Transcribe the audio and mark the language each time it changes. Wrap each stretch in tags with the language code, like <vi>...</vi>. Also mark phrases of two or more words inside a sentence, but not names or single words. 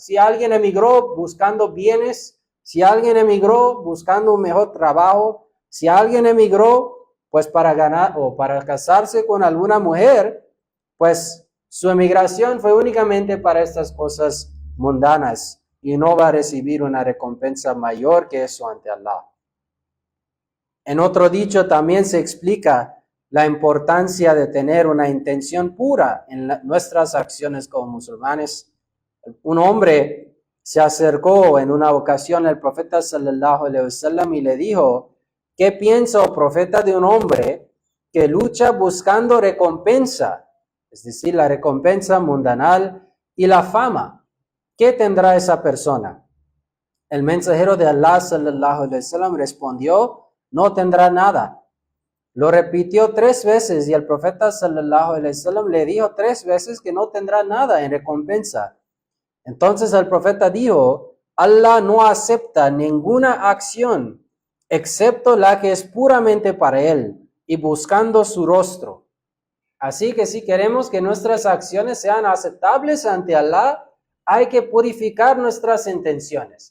<es>Si alguien emigró buscando bienes, si alguien emigró buscando un mejor trabajo, si alguien emigró pues para ganar o para casarse con alguna mujer, pues su emigración fue únicamente para estas cosas mundanas y no va a recibir una recompensa mayor que eso ante Allah. En otro dicho también se explica la importancia de tener una intención pura en nuestras acciones como musulmanes. Un hombre se acercó en una ocasión al profeta</es> <ar>صلى الله عليه وسلم</ar> <es>y le dijo: ¿qué piensa, oh profeta, de un hombre que lucha buscando recompensa? Es decir, la recompensa mundanal y la fama. ¿Qué tendrá esa persona? El mensajero de Allah</es> <ar>صلى الله عليه وسلم</ar> <es>respondió: no tendrá nada. Lo repitió 3 veces y el profeta</es> <ar>صلى الله عليه وسلم</ar> <es>le dijo 3 veces que no tendrá nada en recompensa. Entonces el profeta dijo: Allah no acepta ninguna acción excepto la que es puramente para Él y buscando su rostro. Así que si queremos que nuestras acciones sean aceptables ante Allah, hay que purificar nuestras intenciones.</es>